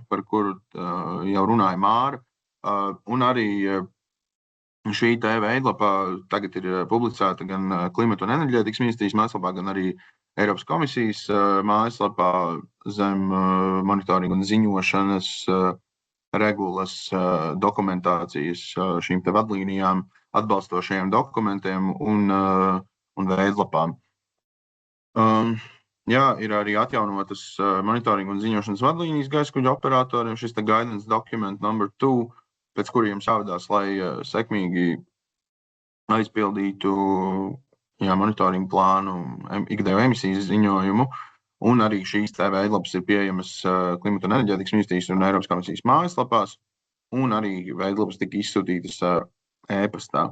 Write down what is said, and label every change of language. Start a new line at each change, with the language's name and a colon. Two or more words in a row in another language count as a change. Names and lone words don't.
Latvian: par kuru jau runāja Māra, un arī šī veidlapa tagad ir publicēta gan Klimata un enerģētikas ministrijas mājaslapā, gan arī Eiropas komisijas mājaslapā zem monitoringa un ziņošanas regulas dokumentācijas šīm te vadlīnijām, atbalstošajiem dokumentiem un veidlapām. Jā, ir arī atjaunotas monitoringa un ziņošanas vadlīnijas gaisa kuģa operatoriem, šis te
English: guidance document number
Latvian: 2, pēc kuriem jāvadās, lai sekmīgi aizpildītu monitoringa plānu, ikgadējo emisiju ziņojumu, un arī šīs veidlapas ir pieejamas Klimata un enerģētikas ministrijas un Eiropas komisijas mājaslapās, un arī veidlapas tika izsūtītas e-pastā.